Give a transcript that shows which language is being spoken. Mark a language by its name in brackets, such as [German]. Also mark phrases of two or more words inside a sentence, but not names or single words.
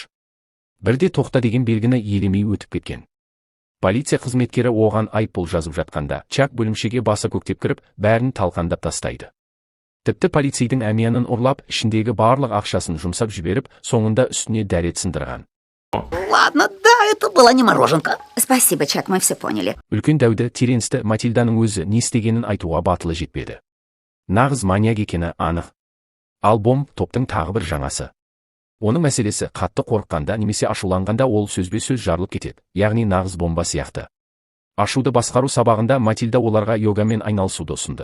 [Kazakh] Бірде тоқта деген белгіні елемей өтіп кеткен. Полиция қызметкері оған айыппұл жазып жатқанда, Чак бөлімшеге басы көктеп кіріп, бәрін талқандап тастайды. Тіпті полицейдің әмиянын ұрлап, ішіндегі барлық ақшасын жұмсап жіберіп, соңында үстіне дәрет сындырған. [Russian] Ладно, да, это была не мороженка. Спасибо, Чак, мы все поняли. [Kazakh] Үлкен дәуді Теренсті Матильданың өзі не істегенін айтуға батылы жетпеді. Нағыз маньяк екені анық. Ал Бомб топтың тағы бір жаңасы. Оның мәселесі қатты қорыққанда немесе ашуланғанда ол сөзбе-сөз жарылып кетеді, яғни нағыз бомба сияқты. Ашуды басқару сабағында Матильда оларға йогамен айналысуды ұсынды.